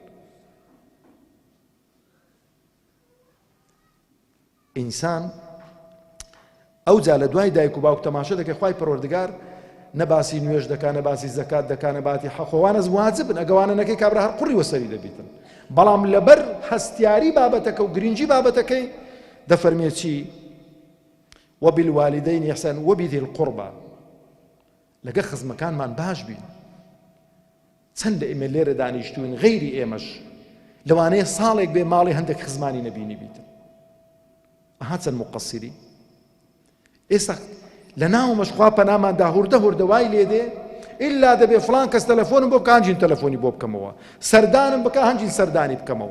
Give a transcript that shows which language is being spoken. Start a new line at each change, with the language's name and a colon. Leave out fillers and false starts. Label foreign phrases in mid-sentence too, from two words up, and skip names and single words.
Central Kurdish: ئینسان ئەو جا لە دوای دایک و باوک تەماشە دەکەی خوای پەروەردگار نەباسی نوێژ دەکا نەباسی زەکات دەکا نەباتی حەقۆوانە واجبن ئەگەوانە نەکەی کابرا هەر قوڕی وەسەری دەبیتن بەڵام لەبەر هەستیاری بابەتەکە و گرنگی بابەتەکەی دەفەرمێ چی
Arabic: وبالوالدين إحسانا وبذي القربى
Central Kurdish: لەگە خزمەکانمان باش بین چەند لە ئێمە لێرە دانیشتوین غەیری ئێمەش لەوانەیە ساڵێک بێ ماڵی هەندێک خزمانی نەبینی بیتن. ئەها چەند مقەسیری. ئێستا لە ناومەش خوا پەناماندا هوردە هوردەوای لێدێ ئیلا دەبێ فڵان کەس تەلەفۆنم بۆ بکە هەنجین تەلەفۆنی بۆ بکەمەوە، سەردانم بکە هەنجین سەردانی بکەمەوە.